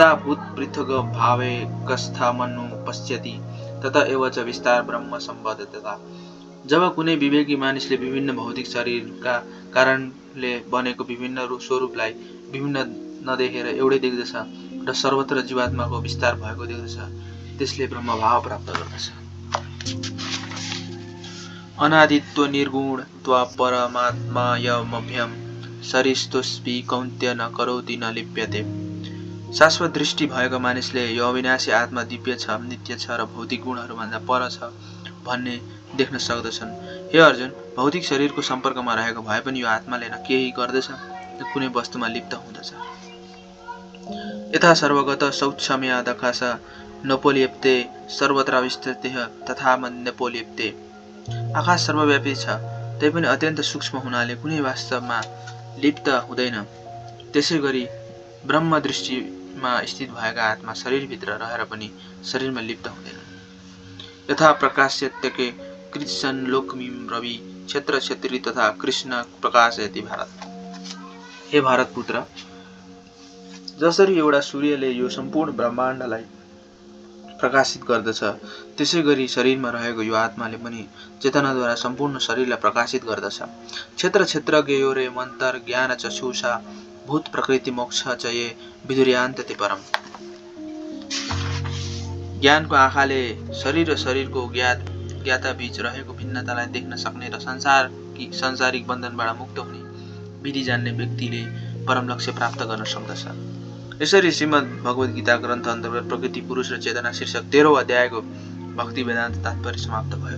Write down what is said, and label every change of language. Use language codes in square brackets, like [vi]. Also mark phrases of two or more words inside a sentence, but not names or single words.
[sa] यदा भूत पृथक भावे कस्था मनु पश्यति तथा एव च विस्तार ब्रह्म सम्बद्धता। [ne] जब कुनै विवेकी मानिसले विभिन्न भौतिक शरीरका कारणले बनेको विभिन्न स्वरूपलाई विभिन्न नदेखेर एउटै देख्दछ र सर्वत्र जीवात्माको विस्तार भएको देख्दछ, त्यसले ब्रह्मभाव प्राप्त गर्दछ। [sa] अनादित्व निर्गुणत्व परमात्मायमभ्यम सरिस्तोस्पि कौन्त्य न करोति न लिप्यते। [ne] शाश्वत दृष्टि भएको मानिसले यो अविनाशी आत्मा दिव्य छ, नित्य छ र भौतिक गुणहरूभन्दा पर छ भन्ने देख्न सक्दछन्। हे अर्जुन, भौतिक शरीरको सम्पर्कमा रहेको भए पनि यो आत्माले न केही गर्दछ न कुनै वस्तुमा लिप्त हुँदछ। [sa] यथा सर्वगत सौक्षम्यादकाश नोपलिप्ते सर्वत्र विस्तृतः तथा नोपलिप्ते। [ne] आकाश सर्वव्यापी छ, तैपनि अत्यन्त सूक्ष्म हुनाले कुनै वास्तवमा लिप्त हुँदैन। त्यसै गरी ब्रह्म दृष्टिमा स्थित भएका आत्मा शरीरभित्र रहेर पनि शरीरमा लिप्त हुँदैन। [sa] यथा प्रकाश्यत्यके कृत्सन लोकमिम रवि क्षेत्र क्षेत्री तथा कृष्ण प्रकाशयति भारत। [ne] हे भारत पुत्र, जसरी एउटा सूर्यले यो सम्पूर्ण ब्रह्माण्डलाई प्रकाशित गर्दछ, त्यसै गरी शरीरमा रहेको यो आत्माले पनि चेतनाद्वारा सम्पूर्ण शरीरलाई प्रकाशित गर्दछ। [sa] क्षेत्र क्षेत्रज्ञयोरे मन्तर ज्ञान चक्षुषा भूत प्रकृति मोक्ष च ये विदुर्यान्ते परम। [ne] ज्ञानको आँखाले शरीर र शरीरको ज्ञाता बीच रहेको भिन्नतालाई देख्न सक्ने र सांसारिक बन्धनबाट मुक्त हुने विधि जान्ने व्यक्तिले परम लक्ष्य प्राप्त गर्न सक्दछ। यसरी श्रीमद् भगवद गीता ग्रन्थ अन्तर्गत प्रकृति पुरुष र चेतना शीर्षक 13औं अध्यायको भक्ति वेदान्त तात्पर्य समाप्त भयो।